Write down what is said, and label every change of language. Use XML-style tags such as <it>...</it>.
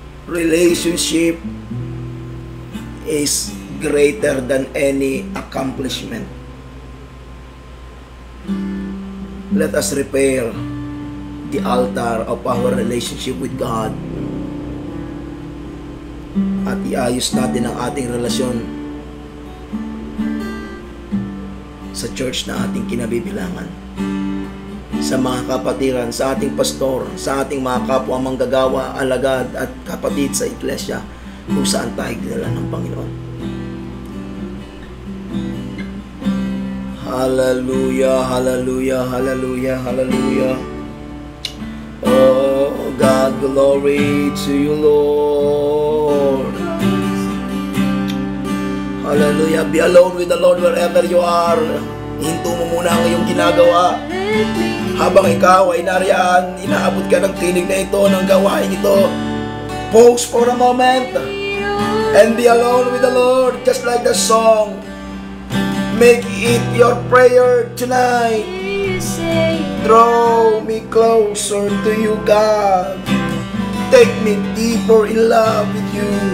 <en>Relationship is greater than any accomplishment. Let us repair the altar of our relationship with God</en> <tl>at iayos natin ang ating relasyon sa church na ating kinabibilangan, sa mga kapatiran, sa ating pastor, sa ating mga kapwa manggagawa, alagad at kapatid sa iglesia kung saan tayo dinala ng Panginoon.</tl> <en>Hallelujah, hallelujah, hallelujah, hallelujah. Oh God, glory to you, Lord. Hallelujah. Be alone with the Lord wherever you are.</en> <tl>Hinto mo muna ang iyong ginagawa. Habang ikaw ay nariyan, inaabot ka ng tinig na ito, ng gawain ito.</tl> <en>Pause for a moment and be alone with the Lord, just like the song. Make it your prayer tonight. Draw me closer to you, God. Take me deeper in love with you.</en>